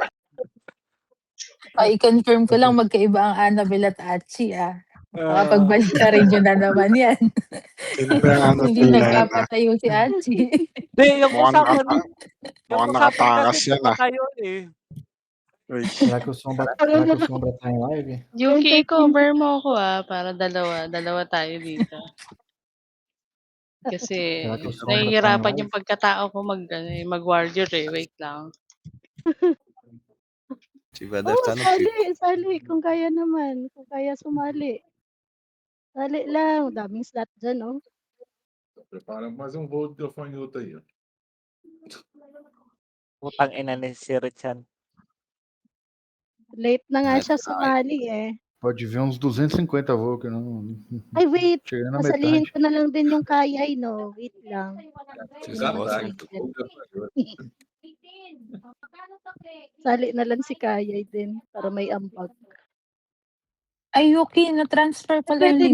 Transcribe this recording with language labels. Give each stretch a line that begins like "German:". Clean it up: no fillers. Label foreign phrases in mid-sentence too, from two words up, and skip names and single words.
Filipino: I-confirm ko lang magkaiba ang Annabelle at Achi, ah. Makapagbalik ka rin yun na naman yan. Sino ba yung Hindi Annabelle na yan? nagpapatayo si Achi. Hindi, yung Mukhang usapan, mukhang nakatakas yan, ah. tumatayo eh. Uy,
Portuguese: Será que o Sombra tá em live?
Filipino: Yuki, i-cover mo ako para dalawa tayo dito. Kasi
Portuguese: Será que o Sombra tá em
Filipino: nahihirapan
Portuguese: live?
Filipino: yung pagkatao ko mag-warrior eh. Wait lang.
Portuguese: Se tiver, deve estar no pico.
Filipino: Sali. Kung kaya naman. Kung kaya sumali. Sali lang. Daming slot dyan, oh.
Portuguese: Prepara mais voo de gafanhoto aí, ó.
Filipino: Putang ina ni si Richan. Late na nga siya sumali, eh.
Portuguese: Pode vir uns 250 voos que não.
Filipino: Ay, wait.
Portuguese: Chega na
Filipino: Pasalihin
Portuguese: metade.
Filipino: ko na lang din yung kayay, no? Wait lang. Sali na lang si kayay din para may ambag. Ay, Yuki, na-transfer pala Pwede